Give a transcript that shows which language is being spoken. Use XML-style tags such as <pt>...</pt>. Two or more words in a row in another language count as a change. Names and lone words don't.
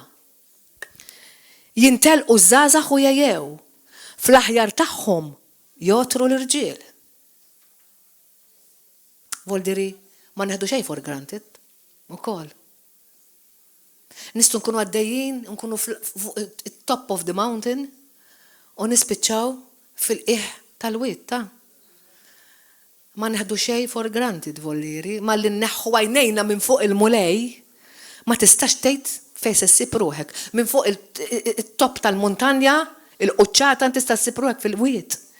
<mt>Jintelqu żgħażagħ u jgħejew fl-aħjar tagħhom jotru l-irġiel. Voldiri ma neħdu xejn</mt> <en>for granted</en> <mt>ukoll. Nistgħu nkunu għaddejjin, nkunu</mt> <en>top of the mountain</en> <mt>u nispiċċaw fil-qiegħ tal-witta. Ma neħdu xejn</mt> <en>for granted</en> <mt>volliri, ma li nneħħu għajnejna minn fuq il-mulej ma tistax tgħid fejn se ssib ruħek. Minn fuq it-top tal-muntanja, il-quċċata tista' ssib ruħek fil-wiet.</mt>